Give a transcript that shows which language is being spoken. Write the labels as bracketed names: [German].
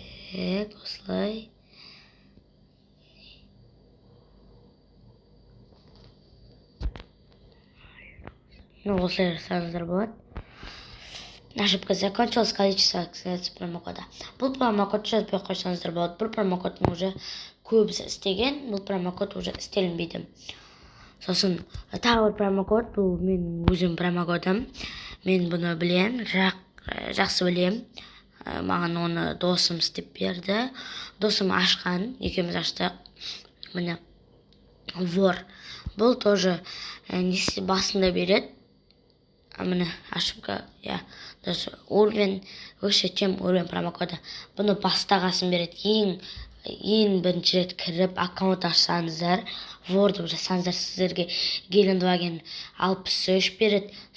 [Kazakh] Осылай. Осылай жасаңыздар болады. [Russian] Ошибка закончилась, количество активации промокода. [Kazakh] Бұл промокод жазбай қойсаңыздар болады. Бұл промокодтың [Russian] уже [Kazakh] көбісі істеген, бұл промокод уже істелінбейді. Сосын тағы бір промокод, бұл мен өзім промокодым. Мен бұны білем, жақсы білем. Маған оны досым істеп берді. Досым ашқан, екеуміз аштық. Міне вор. Бұл [Russian] тоже [Kazakh] басында береді. Міне [Russian] ошибка, уровень выше, чем уровень промокода. [Kazakh] Бұны бастағасын береді. Ең бірінші рет кіріп аккаунт ашсаңыздар, ворды жасаңыздар, сіздерге Geldwagen 63 береді.